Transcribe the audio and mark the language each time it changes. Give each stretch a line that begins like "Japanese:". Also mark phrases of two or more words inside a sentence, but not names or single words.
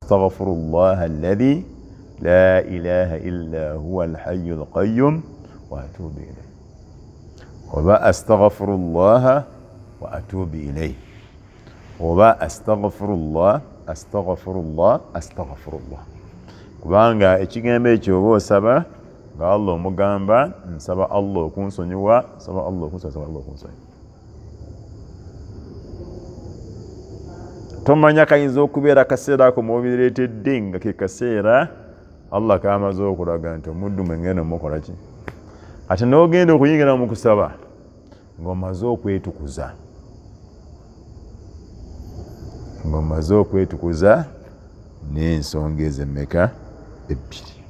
Arabic: استغفر الله الذي لا إله إلا هو الحي القيوم وأتوب إليه وبا أستغفر الله وأتوب إليه وبا أستغفر الله أستغفر الله أستغفر الله
Ganda: kubanga ekigambo ekyo oba osaba nga Allah omugamba nsaba Allah okunsonyiwa
Arabic: nsaba Allah okunsonyiwa
Ganda: tomanya kayinza okubeera akaseera ako mubireetedde nga ke kaseera Allah kamaze okulaga nti omuddu mwengenda mukola ki ate n'ogenda okuyingira mu kusaba ng'omaze okwetukuza n'ensonga ez'emmeka ebbiri.